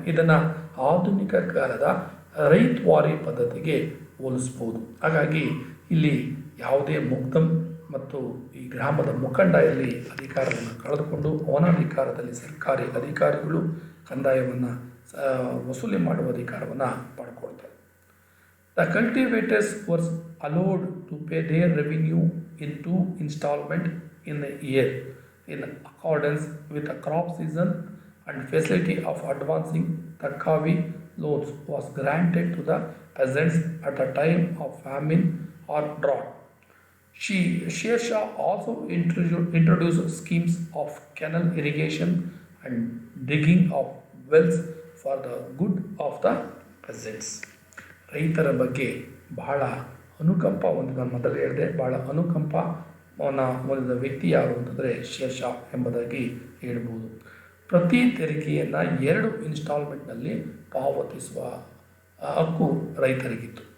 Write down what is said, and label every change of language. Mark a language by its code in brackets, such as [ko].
[kn] ಇದನ್ನು ಆಧುನಿಕ ಕಾಲದ ರೈತ್ವಾರಿ ಪದ್ಧತಿಗೆ ಹೋಲಿಸ್ಬೋದು. ಹಾಗಾಗಿ ಇಲ್ಲಿ ಯಾವುದೇ ಮುಕ್ತಂ ಮತ್ತು ಈ ಗ್ರಾಮದ ಮುಖಂಡ ಇಲ್ಲಿ ಅಧಿಕಾರವನ್ನು ಕಳೆದುಕೊಂಡು ಅವನಾಧಿಕಾರದಲ್ಲಿ ಸರ್ಕಾರಿ ಅಧಿಕಾರಿಗಳು ಕಂದಾಯವನ್ನು ವಸೂಲಿ ಮಾಡುವ ಅಧಿಕಾರವನ್ನು ಪಡ್ಕೊಳ್ತಾರೆ. [en] The cultivators were allowed to pay their revenue in 2 installments in a year in accordance with the crop season, and facility of advancing Takavi loans was granted to the peasants at the time of famine or drought. Sher Shah also introduced schemes of canal irrigation and digging of wells for the good of the peasants. [kn] ರೈತರ ಬಗ್ಗೆ ಬಹಳ ಅನುಕಂಪ ನಾನು ಮೊದಲು ಹೇಳಿದೆ, ಬಹಳ ಅನುಕಂಪವನ್ನು ಹೊಂದಿದ ವ್ಯಕ್ತಿ ಯಾರು ಅಂತಂದರೆ ಶೇರ್ ಶಾ ಎಂಬುದಾಗಿ ಹೇಳ್ಬೋದು. ಪ್ರತಿ ತೆರಿಗೆಯನ್ನು 2 ಇನ್ಸ್ಟಾಲ್ಮೆಂಟ್ನಲ್ಲಿ ಪಾವತಿಸುವ ಹಕ್ಕು ರೈತರಿಗಿತ್ತು.